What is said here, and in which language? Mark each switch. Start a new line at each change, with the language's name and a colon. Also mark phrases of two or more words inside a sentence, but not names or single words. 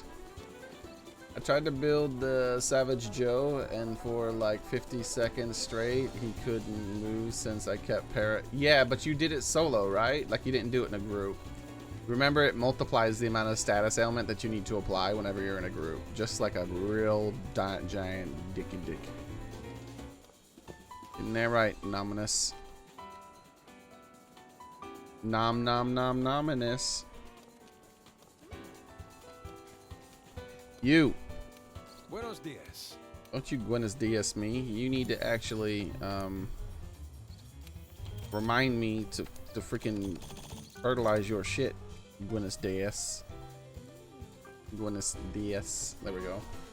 English: I tried to build the Savage Joe, and for like 50 seconds straight, he couldn't move since I kept Yeah, but you did it solo, right? Like, you didn't do it in a group. Remember, it multiplies the amount of status ailment that you need to apply whenever you're in a group. Just like a real giant dicky dick. Isn't that right, Nominous? Nom nom nom nominous. You.
Spanish: Buenos dias.
English: Don't you
Spanish: Buenos Dias
English: me. You need to actually remind me to freaking fertilize your shit.
Spanish: Buenos Dias. Buenos Dias.
English: There we go.